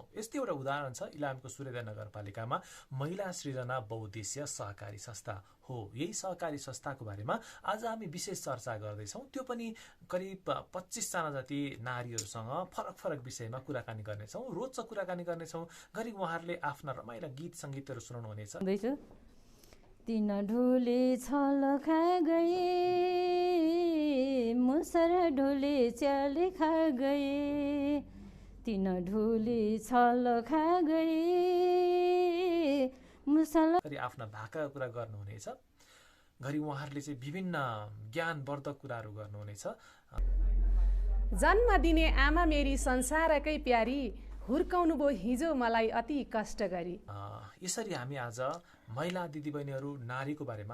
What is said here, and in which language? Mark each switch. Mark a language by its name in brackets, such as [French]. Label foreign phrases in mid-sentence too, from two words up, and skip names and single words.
[Nepali] यस्तै एउटा उदाहरण छ इलामको सूर्योदय नगरपालिकामा महिला सृजना बहुद्देश्य सहकारी संस्था हो। यही सहकारी संस्थाको बारेमा आज हामी विशेष चर्चा गर्दैछौँ। त्यो पनि करिब 25 जना जति नारीहरूसँग फरक फरक विषयमा कुराकानी गर्नेछौँ, रोचक कुराकानी गर्नेछौँ। गरी उहाँहरूले आफ्ना रमाइला गीत सङ्गीतहरू सुनाउनु हुनेछ। तीन ढोले छल खा गए, मुसर ढोले च्याल खा गए, तीन ढोले छल खा गए मुसल। आफ्ना भाकाका कुरा गर्नुहुनेछ। घरि उहाँहरूले चाहिँ विभिन्न ज्ञानवर्धक कुराहरू गर्नुहुनेछ। जन्म दिने आमा मेरी संसारकै प्यारी, हुर्काउनु भो हिजो मलाई अति कष्ट गरी। यसरी हामी आज महिला दिदीबहिनीहरू नारीको बारेमा